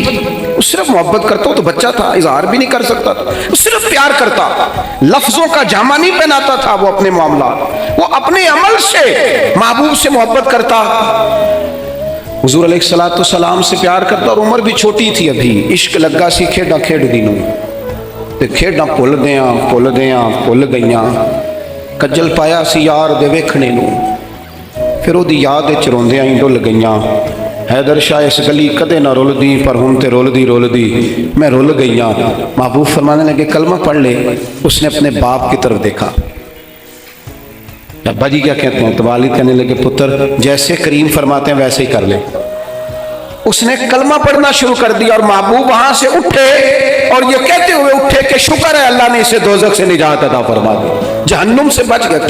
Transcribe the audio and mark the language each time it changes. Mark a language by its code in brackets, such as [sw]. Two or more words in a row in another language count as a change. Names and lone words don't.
[ur] وہ صرف محبت کرتا، تو بچہ تھا، اظہار بھی نہیں کر سکتا تھا، وہ صرف پیار کرتا. لفظوں کا جامہ نہیں پہناتا تھا وہ اپنے معاملات، وہ اپنے عمل سے محبوب سے محبت کرتا. حضور [ar] علیہ الصلوۃ والسلام [ur] سے پیار کرتا. اور عمر بھی چھوٹی تھی ابھی. [pa] عشق لگا سی کھیڈاں کھیڈ دی نوں تے کھیڈاں بھل گئیاں. کجل پایا سی یار دے ویکھنے نوں، پھر وہ دی یاد وچ روندیاں ہی ڈل گئیاں. حیدر شاہ اس گلی کدے نہ رول دی، پر ہن تے رول دی میں رول گئیاں. [ur] محبوب فرمانے لگے کلمہ پڑھ لے. اس نے اپنے باپ کی طرف دیکھا. ابا جی کیا کہتے ہیں؟ تو والد کہنے لگے پتر جیسے کریم فرماتے ہیں ویسے ہی کر لے. اس نے کلمہ پڑھنا شروع کر دیا اور محبوب وہاں سے اٹھے اور یہ کہتے ہوئے اٹھے کہ شکر ہے اللہ نے اسے دوزخ سے نجات عطا فرما دی، جہنم سے بچ گیا.